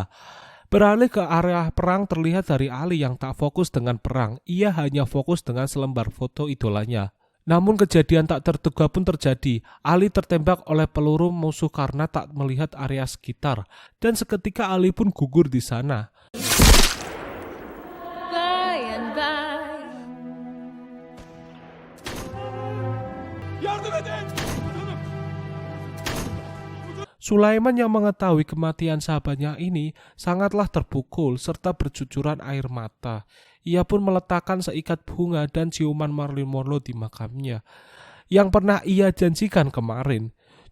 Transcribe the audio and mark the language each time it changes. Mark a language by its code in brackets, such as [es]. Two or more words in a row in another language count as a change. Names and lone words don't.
[id] Beralih ke area perang terlihat dari Ali yang tak fokus dengan perang, ia hanya fokus dengan selembar foto idolanya. Namun kejadian tak terduga pun terjadi. Ali tertembak oleh peluru musuh karena tak melihat area sekitar. Dan seketika Ali pun gugur di sana. [tr] Yardım edin! [id] Sulaiman yang mengetahui kematian sahabatnya ini sangatlah terpukul serta bercucuran air mata. Ia pun meletakkan seikat bunga dan ciuman Marilyn Monroe di makamnya yang pernah ia janjikan kemarin.